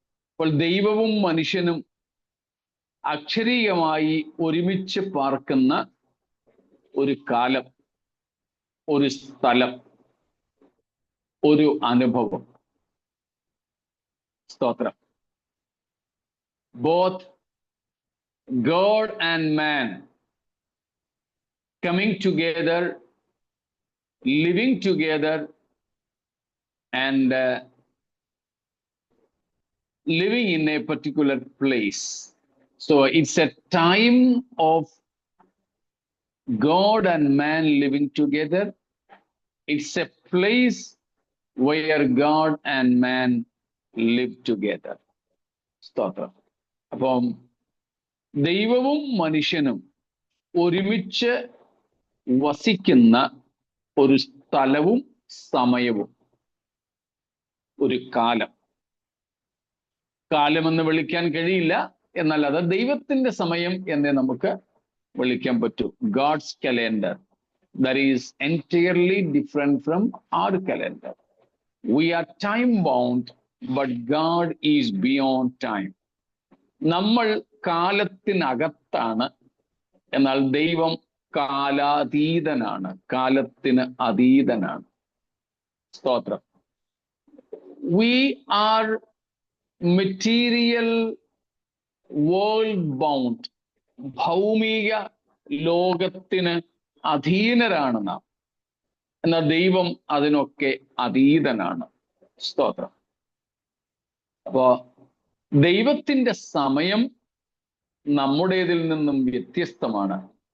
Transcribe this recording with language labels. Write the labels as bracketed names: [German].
[Malayalam] അപ്പോൾ ദൈവവും മനുഷ്യനും അക്ഷരീയമായി ഒരുമിച്ച് പാർക്കുന്ന ഒരു കാലം, ഒരു സ്ഥലം, ഒരു അനുഭവം. സ്തോത്രം. [English] Both God and man coming together, living together, and living in a particular place. So it's a time of God and man living together. It's a place where God and man live together. [Malayalam] സ്തോത്രം. അപ്പം ദൈവവും മനുഷ്യനും ഒരുമിച്ച് വസിക്കുന്ന ഒരു സ്ഥലവും സമയവും, ഒരു കാലം. കാലമെന്ന് വിളിക്കാൻ കഴിയില്ല, എന്നാൽ അത് ദൈവത്തിന്റെ സമയം എന്നേ നമുക്ക് വിളിക്കാൻ പറ്റൂ. [English] God's calendar, that is entirely different from our calendar. We are time bound, but God is beyond time. [Malayalam] നമ്മൾ കാലത്തിനകത്താണ്, എന്നാൽ ദൈവം കാലാതീതനാണ്, കാലത്തിന് അതീതനാണ്. സ്തോത്രം. [English] We are material world bound. [Malayalam] ഭൗമിക ലോകത്തിന് അധീനരാണ് നാം, എന്നാൽ ദൈവം അതിനൊക്കെ അതീതനാണ്. സ്തോത്രം. അപ്പോ ദൈവത്തിന്റെ സമയം നമ്മുടേതിൽ നിന്നും വ്യത്യസ്തമാണ്.